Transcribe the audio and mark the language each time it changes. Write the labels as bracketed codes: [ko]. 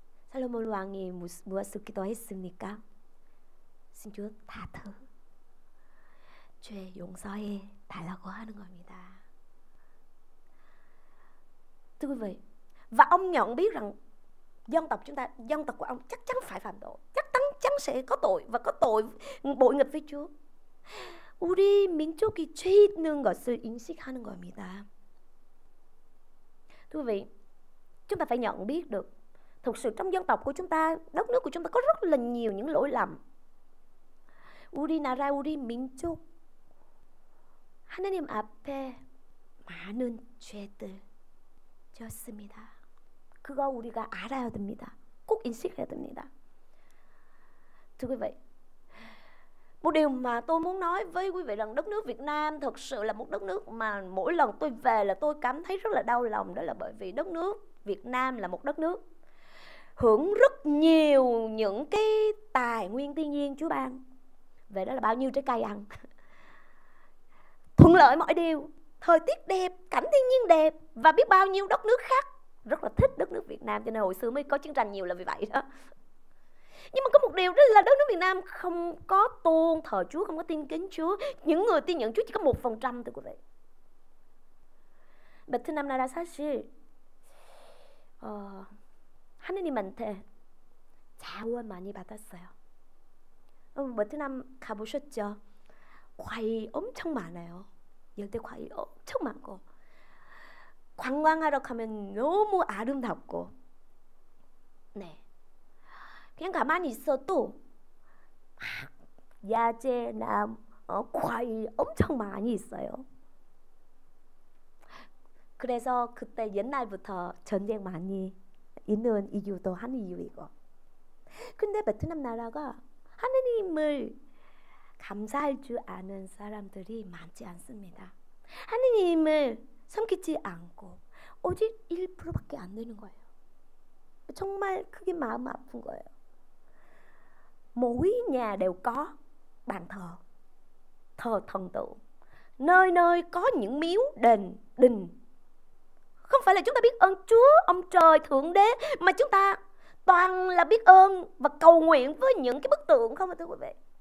[ko] 살로몬 왕이 무엇을 기도했습니까? [vi] xin Chúa tha thứ, [ko] 죄 용서해 달라고 하는 겁니다. [vi] Thưa quý vị, và ông nhận biết rằng dân tộc chúng ta, dân tộc của ông chắc chắn phải phạm tội, chắc chắn sẽ có tội và có tội bội nghịch với Chúa. [ko] 우리 민족이 죄 있는 것을 인식하는 겁니다. [vi] Thưa quý vị, chúng ta phải nhận biết được thực sự trong dân tộc của chúng ta, đất nước của chúng ta có rất là nhiều những lỗi lầm. [ko] 우리나라, 우리 민족, 하나님 앞에 많은 죄들 지었습니다. 그거 우리가 알아야 됩니다. 꼭 인식해야 됩니다. [vi] Thưa quý vị, một điều mà tôi muốn nói với quý vị rằng đất nước Việt Nam thực sự là một đất nước mà mỗi lần tôi về là tôi cảm thấy rất là đau lòng. Đó là bởi vì đất nước Việt Nam là một đất nước hưởng rất nhiều những cái tài nguyên thiên nhiên Chúa ban. Về đó là bao nhiêu trái cây ăn, thuận lợi mọi điều, thời tiết đẹp, cảnh thiên nhiên đẹp, và biết bao nhiêu đất nước khác rất là thích đất nước Việt Nam, cho nên hồi xưa mới có chiến tranh nhiều là vì vậy đó. Nhưng mà có một điều đó là đất nước Việt Nam không có tôn thờ Chúa, không có tin kính Chúa. Những người tin nhận Chúa chỉ có 1%, thưa quý vị. [ko] 베트남 나라 사실 하느님한테 자원 많이 받았어요. 베트남 가보셨죠? 과일 엄청 많아요. 열대 과일 엄청 많고, 관광하러 가면 너무 아름답고, 네, 그냥 가만히 있어도 야채나 과일 엄청 많이 있어요. 그래서 그때 옛날부터 전쟁 많이 있는 이유도 한 이유이고. 근데 베트남 나라가 하느님을 감사할 줄 아는 사람들이 많지 않습니다. 하느님을 삼키지 않고 오직 1%밖에 안 되는 거예요. 정말 그게 마음 아픈 거예요. [vi] Mỗi nhà đều có bàn thờ, thờ thần tượng. Nơi nơi có những miếu đền đình. Không phải là chúng ta biết ơn Chúa, ông trời, Thượng Đế, mà chúng ta toàn là biết ơn và cầu nguyện với những cái bức tượng không ạ thưa quý vị.